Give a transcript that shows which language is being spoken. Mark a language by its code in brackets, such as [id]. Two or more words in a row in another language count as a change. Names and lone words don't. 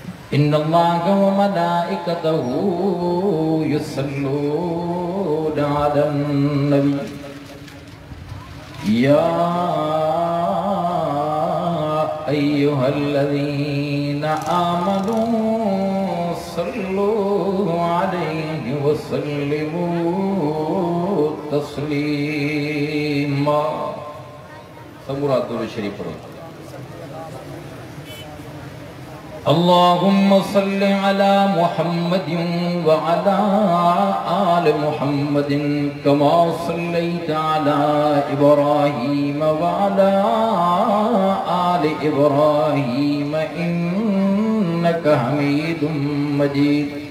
[ar] إن الله وملائكته يصلون على النبي يا أيها الذين آمنوا صلوا عليه وسلموا تسليما. [ur] سبورا درود شریف پڑھو. [ar] اللهم صل على محمد وعلى آل محمد كما صليت على إبراهيم وعلى آل إبراهيم إنك حميد مجيد.